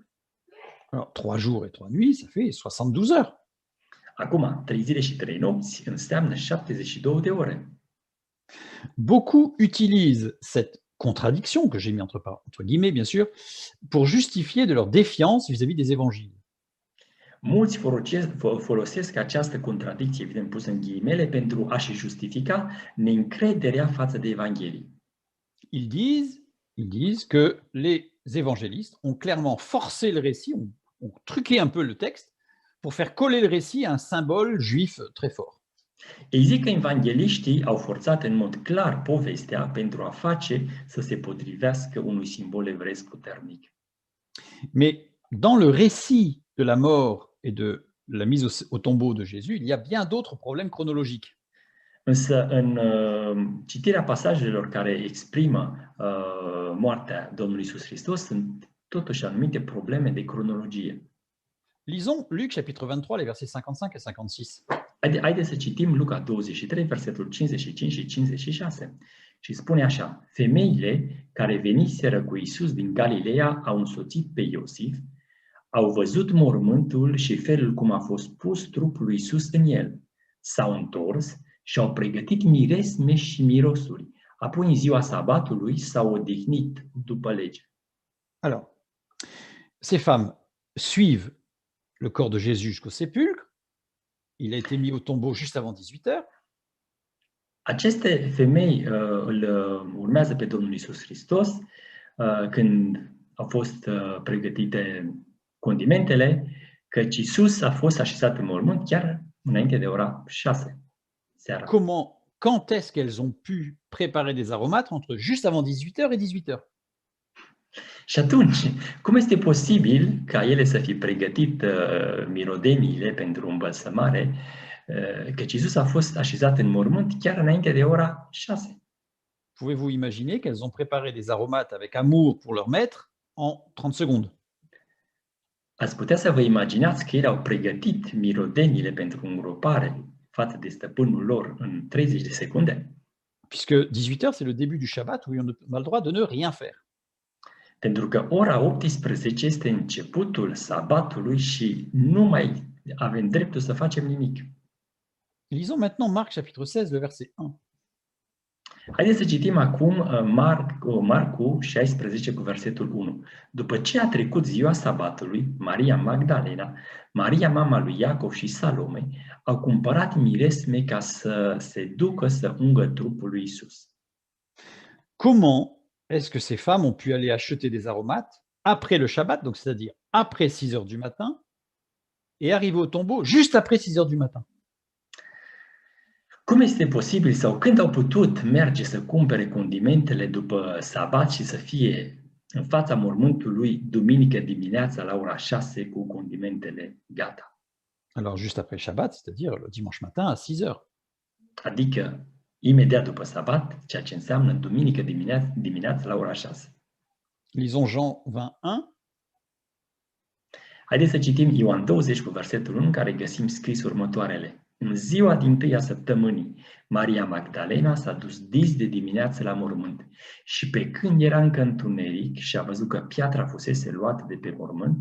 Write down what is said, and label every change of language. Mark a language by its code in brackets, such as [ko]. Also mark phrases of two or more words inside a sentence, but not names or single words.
[fr] Alors, 3 jours et 3 nuits, ça fait 72 heures. [ro] Acum, 3 zile și 3 nopți înseamnă 72 de ore. [fr] Beaucoup utilisent cette contradiction, que j'ai mis entre guillemets, bien sûr, pour justifier de leur défiance vis-à-vis des évangiles. [ro] Mulți folosesc această contradicție, evident pusă în ghilimele, pentru a-și justifica neîncrederea față de Evanghelii. [fr] Ils disent que les évangélistes ont clairement forcé le récit, ont truqué un peu le texte pour faire coller le récit à un symbole juif très fort. [ro] Ei zic că evangheliștii au forțat în mod clar povestea pentru a face să se potrivească unui simbol evreiesc puternic. [fr] Mais dans le récit de la mort et de la mise au tombeau de Jésus, il y a bien d'autres problèmes chronologiques. [ro] Însă în citirea pasajelor care exprimă moartea Domnului Iisus Hristos sunt totuși anumite probleme de cronologie. [fr] Lisons Luc chapitre 23, les versets 55 et 56. [ro] Haideți să citim Luca 23, versetul 55 și 56. Și spune așa, femeile care veniseră cu Iisus din Galileea au însoțit pe Iosif, au văzut mormântul și felul cum a fost pus trupul lui Iisus în el. S-au întors și au pregătit miresme și mirosuri. Apoi, în ziua sabatului, s-au odihnit după lege. [fr] Alors, ces femmes suivent le corps de Jésus jusqu'au sépulcre. Il a été mis au tombeau juste avant 18 heures. [ro] Aceste femei îl urmează pe Domnul Iisus Hristos când au fost pregătite condimentele, căci Iisus a fost așezat în mormânt chiar înainte de ora 6 seara. [fr] Quand est-ce qu'elles ont pu préparer des aromates entre juste avant 18 heures et 18 heures? [ro] Și atunci, cum este posibil ca ele să fi pregătit mirodeniile pentru îmbălsămare, căci Iisus a fost așezat în mormânt chiar înainte de ora 6? [fr] Pouvez-vous imaginer qu'elles ont préparé des aromates avec amour pour leur maître en 30 secondes? [ro] Ați putea să vă imaginați că ele au pregătit mirodenile pentru îngropare față de stăpânul lor în 30 de secunde? [fr] Puisque 18 heures, c'est le début du Shabbat où on a le droit de ne rien faire. [ro] Pentru că ora 18 este începutul sabatului și nu mai avem dreptul să facem nimic. [fr] Lisons maintenant Marc chapitre 16, le verset 1. [ro] Haideți să citim acum Marcu 16 cu versetul 1. După ce a trecut ziua sabatului, Maria Magdalena, Maria mama lui Iacov și Salome au cumpărat miresme ca să se ducă să ungă trupul lui Isus. [fr] Comment est-ce que ces femmes ont pu aller acheter des aromates après le Shabbat, donc c'est-à-dire après 6 heures du matin, et arriver au tombeau juste après 6 heures du matin? [ro] Cum este posibil sau când au putut merge să cumpere condimentele după sabat și să fie în fața mormântului duminică dimineața la ora 6 cu condimentele gata? [fr] Alors juste après Shabbat, c'est-à-dire le dimanche matin à 6 heures. [ro] Adică imediat după sabat, ceea ce înseamnă duminică dimineața la ora 6. [fr] Lisons Jean 21. [ro] Haideți să citim Ioan 20 cu versetul 1, în care găsim scris următoarele. În ziua dintâia săptămânii, Maria Magdalena s-a dus dis de dimineață la mormânt și pe când era încă întuneric și a văzut că piatra fusese luată de pe mormânt,